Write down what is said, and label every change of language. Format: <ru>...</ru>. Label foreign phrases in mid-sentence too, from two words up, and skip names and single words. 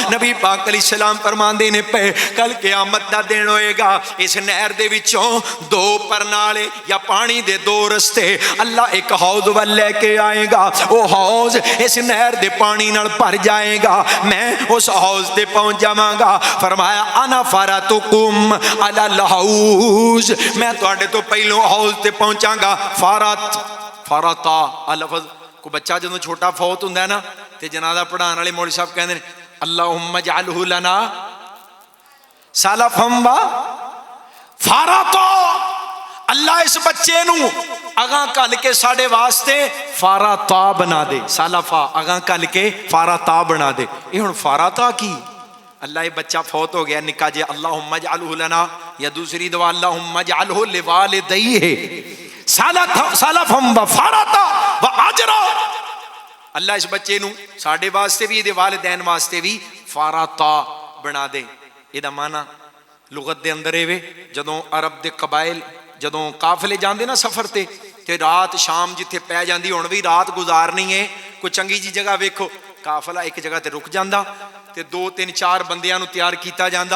<pa>نبی پاک علیہ السلام فرماندے نے پے کل قیامت دا دن ہوئےگا، اس نہر دے وچوں دو پرنالے یا پانی دے دو رستے اللہ ایک حوض ول لیکے آئےگا. او حوض اس نہر دے پانی نال بھر جائےگا. میں اس حوض تے پہنچ جاواں گا. فرمایا</pa> <ar>أنا فرطكم على الحوض,</ar> <pa>میں تہاڈے توں پہلوں حوض تے پہنچاں گا. فارت فارتا لفظ کو بچہ جدوں چھوٹا فوت ہوندا ہے نا تے جنازہ پڑھانے والے مولوی صاحب کہندے نے</pa> <ar>اللهم اجعله لنا سلفا وفرطا.</ar> <pa>اللہ اس بچے نوں اگاں کل کے ساڈے واسطے فرطا بنا دے. سلفا اگاں کل کے فرطا بنا دے. یے ہن فرطا کی؟ اللہ یے بچہ فوت ہو گیا نکا جے,</pa> <ar>اللهم اجعله لنا,</ar> <pa>یا دوسری دعا</pa> <ar>اللهم اجعله لوالديه سلفا وفرطا وأجرا.</ar> <pa>اللہ اس بچے نوں ساڈے واسطے بھی ایہدے والدین واسطے بھی فرطا بنا دے. ایہدا معنیٰ لغت دے اندر ایویں جدوں عرب دے قبائل جدوں قافلے جاندے نا سفر تے رات شام جتھے پے جاندی، ہن بھی رات گزارنی ہے کوئی چنگی جی جگہ ویکھو، قافلہ ایک جگہ تے رک جاندا تے 2-3-4 بندیاں نوں تیار کیتا جاندا.</pa>